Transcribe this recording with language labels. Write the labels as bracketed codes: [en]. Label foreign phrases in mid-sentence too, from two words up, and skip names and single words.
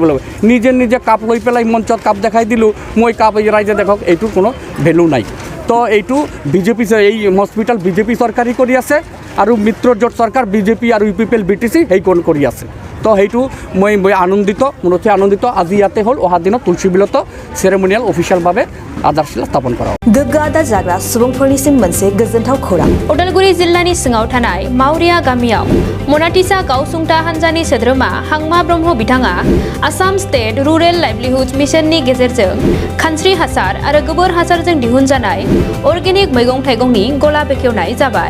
[as] নিজে নিজে কাপ লৈ পেলাই মঞ্চত কাপ দেখাই দিলোঁ, মই কাপ ৰাইজে দেখক, এইটোৰ কোনো ভেলু নাই। তো এইটো BJP, এই হস্পিটেল BJP চৰকাৰী কৰি আছে, আৰু মিত্ৰজোঁট চৰকাৰ BJP আৰু UPPL BTC সেইখন কৰি আছে। তো সেইটো মই আনন্দিত, মনতে আনন্দিত। আজি ইয়াতে হ'ল, অহা দিনত তুলসী বিলতো চেৰেমনিয়েল অফিচিয়েলভাৱে আধাৰশিলা স্থাপন কৰাও। [brx] गोग्गो आदार जाग्रा सुबुंफोरनिसिम मोनसे गोजोनथाव खौरां। उदालगुरि जिल्लानि सिङाव थानाय मावरिया गामियाव मनाटिसा गावसुंथा हान्जानि सोद्रोमा हांमा ब्रह्म बिथाङा आसाम स्टेट रुरेल लाइभलिहुड मिशननि गेजेरजों खानस्रि हासार आरो गोबोर हासारजों दिहुनजानाय अर्गेनिक मैगं थाइगंनि गला बेखेवनाय जाबाय।